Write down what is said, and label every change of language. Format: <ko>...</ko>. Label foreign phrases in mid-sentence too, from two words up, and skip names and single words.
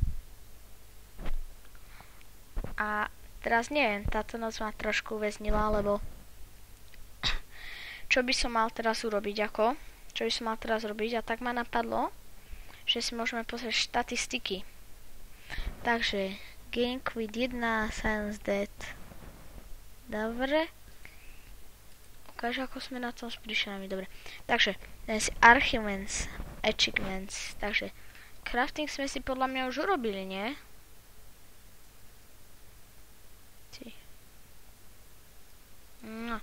<sk>A teraz neviem, táto noc ma trošku uväznila, lebo čo by som mal teraz urobiť, čo by som mal teraz robiť, a tak ma napadlo, že si môžeme pozrieť štatistiky. Takže,</sk> <en>game quit 1, silence dead.</en> <sk>Dobre. Ukáž, ako sme na tom s príšerami, dobre. Takže,</sk> <en>achievements, achievements,</en> <sk>takže, crafting sme si podľa mňa už urobili, nie? No.</sk>